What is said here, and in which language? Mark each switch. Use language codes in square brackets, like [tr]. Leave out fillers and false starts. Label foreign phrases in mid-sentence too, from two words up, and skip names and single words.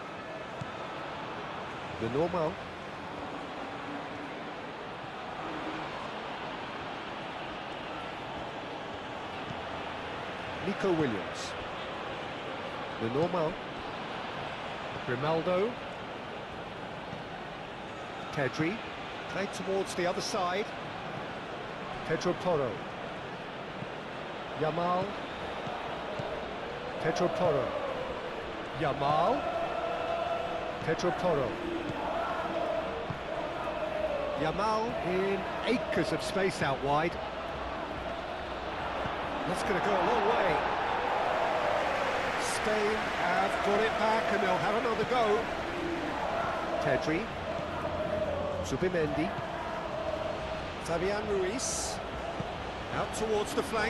[en] The normal. Nico Williams. The normal. Grimaldo. Pedri, played towards the other side. Pedro Porro. Yamal. Pedro Porro. Yamal. Pedro Porro. Yamal in acres of space out wide. That's going to go a long way. Spain have got it back and they'll have another go. Pedri. Zubimendi. Fabian Ruiz. Out towards the flank.